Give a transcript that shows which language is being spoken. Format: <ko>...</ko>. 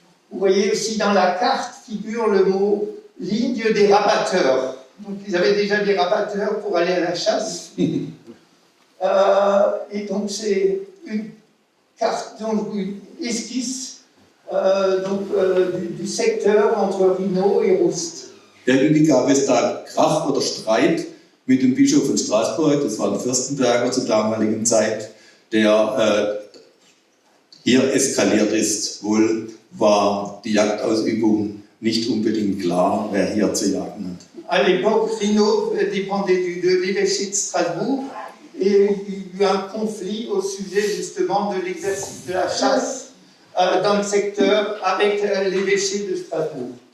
<fr>Vous voyez aussi dans la carte figure le mot ligne des rabatteurs. Donc ils avaient déjà des rabatteurs pour aller à la chasse. Et donc c'est une carte, donc une esquisse du secteur entre Rhino et Rust.</fr> <de>Irgendwie gab es da Krach oder Streit mit dem Bischof von Straßburg, das war ein Fürstenberger zur damaligen Zeit, der hier eskaliert ist. Wohl war die Jagdausübung nicht unbedingt klar, wer hier zu jagen hat.</de> <fr>À l'époque, Rhino dépendait de l'évêché de Strasbourg et il y a eu un conflit au sujet justement de l'exercice de la chasse dans le secteur avec l'évêché de Strasbourg.</fr>